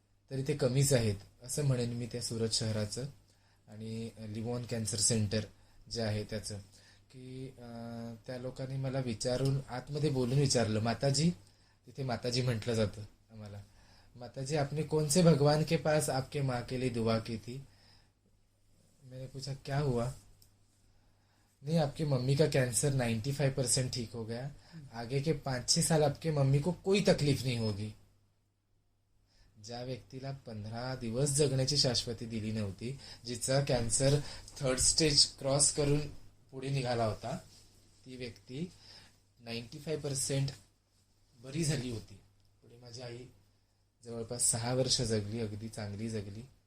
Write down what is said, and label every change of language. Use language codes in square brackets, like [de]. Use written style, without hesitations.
[mr] तरी ते कमीच आहेत असं म्हणेन मी त्या सुरत शहराचं आणि लिव्हॉन कॅन्सर सेंटर जे आहे त्याचं, की त्या लोकांनी मला विचारून आतमध्ये बोलून विचारलं, माताजी, तिथे माताजी म्हटलं जातं आम्हाला, [hi] माताजी आपने कौन से भगवान के पास आपके माँ के लिए दुआ की थी? मैंने पूछा क्या हुआ? नहीं, आपकी मम्मी का कैंसर 95% ठीक हो गया, आगे के 5-6 साल आपके मम्मी को कोई तकलीफ नहीं होगी. [mr] ज्या व्यक्तीला 15 दिवस जगण्याची शाश्वती दिली नव्हती, जिचा कॅन्सर 3rd स्टेज क्रॉस करून पुढे निघाला होता, ती व्यक्ती 95% बरी झाली होती. पुढे माझी आई जवळपास 6 वर्ष जगली, अगदी चांगली जगली.